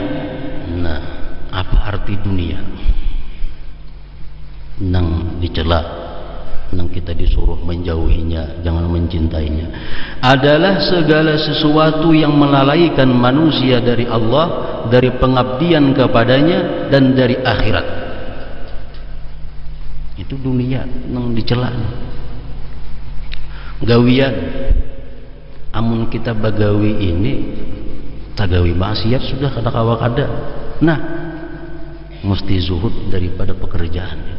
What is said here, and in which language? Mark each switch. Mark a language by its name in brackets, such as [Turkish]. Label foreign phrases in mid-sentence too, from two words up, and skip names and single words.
[Indonesian] Nah, apa arti dunia? [Banjar] Nang dicela, nang kita disuruh menjauhinya, jangan mencintainya. [Indonesian] Adalah segala sesuatu yang melalaikan manusia dari Allah, dari pengabdian kepadanya dan dari akhirat. [Banjar] Itu dunia nang dicela. Gawian, amun kita bagawi ini tagawi maksiat sudah kada kawa kada. [Indonesian] Nah, mesti zuhud daripada pekerjaan itu.